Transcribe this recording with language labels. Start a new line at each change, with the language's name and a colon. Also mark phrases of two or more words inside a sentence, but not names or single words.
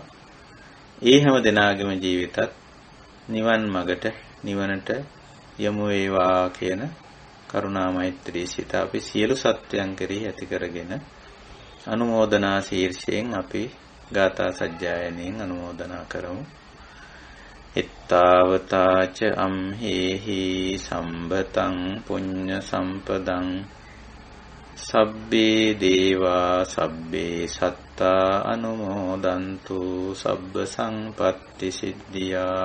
Sinhala: ඒ හැම දෙනාගේම ජීවිතත් නිවන් මගට, නිවනට යමු වේවා කියන කරුණා මෛත්‍රී සිත අපි සියලු සත්වයන් කෙරෙහි ඇති කරගෙන අනුමෝදනා ශීර්ෂයෙන් අපි ගාථා සජ්ජායනයෙන් අනුමෝදනා කරමු.
Pali: ittavataca amhehi sambataṃ puñña sampaдаṃ sabbe deva sabbe sattā anumodantu sabba sampatti siddhiyā